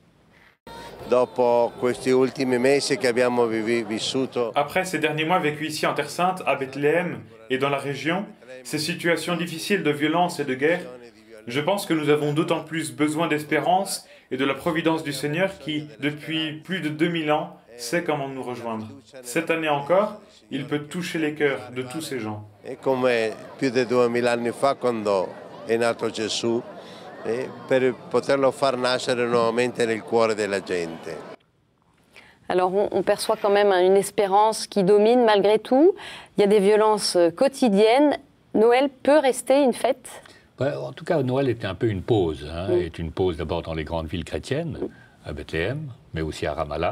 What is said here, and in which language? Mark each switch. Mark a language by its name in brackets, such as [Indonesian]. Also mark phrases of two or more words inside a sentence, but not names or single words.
[French] Après ces derniers mois vécus ici en Terre Sainte, à Bethléem et dans la région, ces situations difficiles de violence et de guerre, je pense que nous avons d'autant plus besoin d'espérance et de la providence du Seigneur qui, depuis plus de 2000 ans, sait comment nous rejoindre. Cette année encore, il peut toucher les cœurs de tous ces gens. Comme plus de [Italian] 2000 anni fa, quando è nato Gesù, per poterlo far nascere nuovamente nel cuore della gente. [French] Alors on perçoit quand même une espérance qui domine malgré tout. Il y a des violences quotidiennes. Noël peut rester une fête? En tout cas, Noël est un peu une pause. Est une pause d'abord dans les grandes villes chrétiennes, à Bethléem, mais aussi à Ramallah.